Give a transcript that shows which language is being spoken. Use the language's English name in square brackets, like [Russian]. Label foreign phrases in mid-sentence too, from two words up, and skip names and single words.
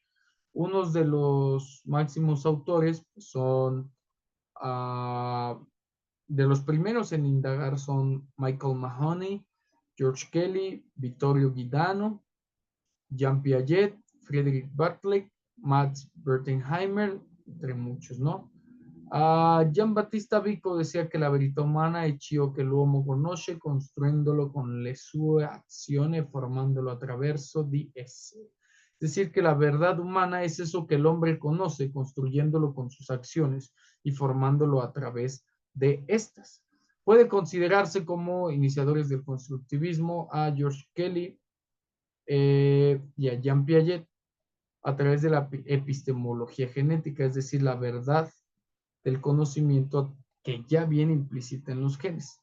[Spanish] Unos de los máximos autores son, de los primeros en indagar son Michael Mahoney, George Kelly, Vittorio Guidano, Jean Piaget, Friedrich Bartlett, Max Bertenheimer, entre muchos, ¿no? [Italian] Gian Battista Vico decía che la verità umana è ciò che l'uomo conosce, construendolo con le sue azioni, formándolo attraverso di esse. [Spanish] Es decir, que la verdad humana es eso que el hombre conoce, construyéndolo con sus acciones y formándolo a través de estas. Puede considerarse como iniciadores del constructivismo a George Kelly y a Jean Piaget a través de la epistemología genética, es decir, la verdad del conocimiento que ya viene implícita en los genes.